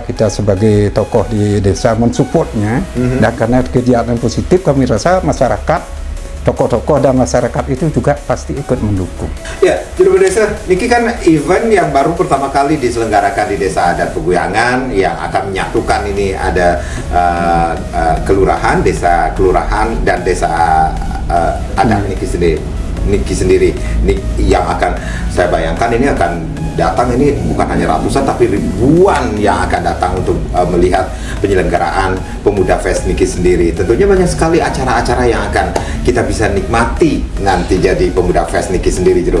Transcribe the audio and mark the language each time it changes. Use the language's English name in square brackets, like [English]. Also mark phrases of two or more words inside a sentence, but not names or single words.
[Indonesian] Kita sebagai tokoh di desa mensupportnya, dan karena kegiatan positif kami rasa masyarakat, tokoh-tokoh dan masyarakat itu juga pasti ikut mendukung. Ya, Jero Desa, Niki kan event yang baru pertama kali diselenggarakan di Desa Adat Peguyangan yang akan menyatukan ini ada kelurahan, desa kelurahan dan desa adat Niki sendiri. Yang akan saya bayangkan ini akan datang, ini bukan hanya ratusan tapi ribuan yang akan datang untuk melihat penyelenggaraan Pemuda Fest Niki sendiri. Tentunya banyak sekali acara-acara yang akan kita bisa nikmati nanti jadi Pemuda Fest Niki sendiri, Jero.